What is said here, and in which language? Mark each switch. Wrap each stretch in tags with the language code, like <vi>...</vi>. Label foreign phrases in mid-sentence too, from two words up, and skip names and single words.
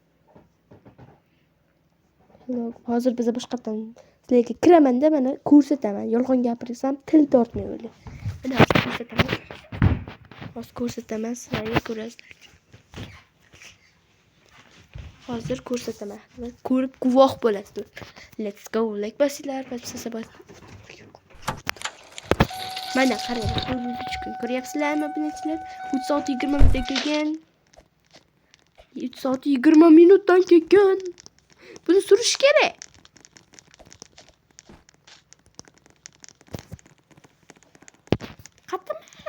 <uz>Hozir biz boshqatdan sizlarga kiramanda mana ko'rsataman. Yolg'on gapirsam til tortmay o'ylang. Mana ko'rsataman. Hozir ko'rsataman, sizlarga ko'rasizlar. Hozir ko'rsataman. Ko'rib guvoh bo'lasizlar.</uz> <en>Let's go.</en> <uz>Like bosinglar, bosinglar. Mana qarang, 403 kun ko'ryapsizlarmi obunachilar? 3 soat 20 minutda kelgan. 3 soat 20 minutdan kelgan. Buni surish kerak. Qatimi?</uz>